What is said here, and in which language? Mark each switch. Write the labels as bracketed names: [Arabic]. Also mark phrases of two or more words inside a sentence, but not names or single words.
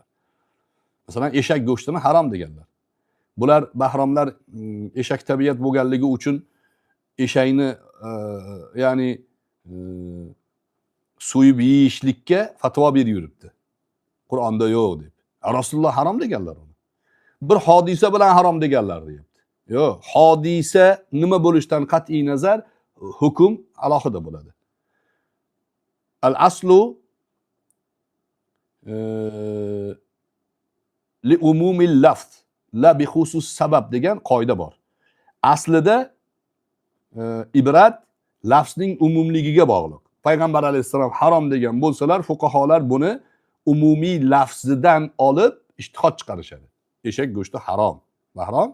[Uzbek] Masalan, eshak go'shtini harom deganlar. Bular bahromlar eshak tabiat bo'lganligi uchun eshakni ya'ni so'yib yeyishlikka fatvo berib yuribdi. Qur'onda yo'q deb. Rasululloh harom deganlar uni. Bir hodisa bilan harom deganlar deyapti. Yo'q, hodisa nima bo'lishidan qat'iy nazar hukm alohida bo'ladi. [Arabic] الأصل لعموم اللفظ لا بخصوص السبب [Uzbek] degan qoida bor. Aslida ibrat lafzning umumligiga bog'liq. Payg'ambar alayhissalom harom degan bo'lsalar, fuqaholar buni umumiy lafzidan olib ijtihod chiqarishadi. Eshak go'shti harom. Mahrom.